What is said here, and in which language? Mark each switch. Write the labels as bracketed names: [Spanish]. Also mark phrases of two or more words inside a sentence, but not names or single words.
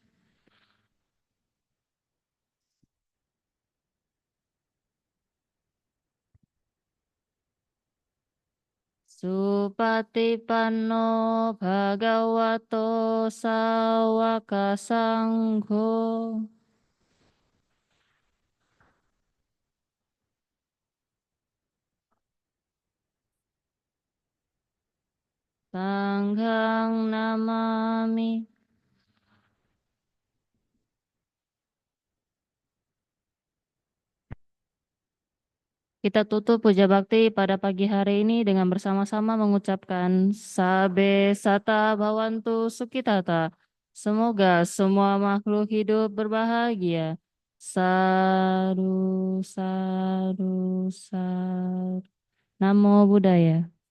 [Pali] Supatipanno Bhagavato Sawaka Sangho. Sanghang namami. [Indonesian] Kita tutup puja bakti pada pagi hari ini dengan bersama-sama mengucapkan [Pali] Sabe Sata Bhawantu Sukitata. [Indonesian] Semoga semua makhluk hidup berbahagia. [Pali] Sadu, sadu, sadu. Namo Buddhaya.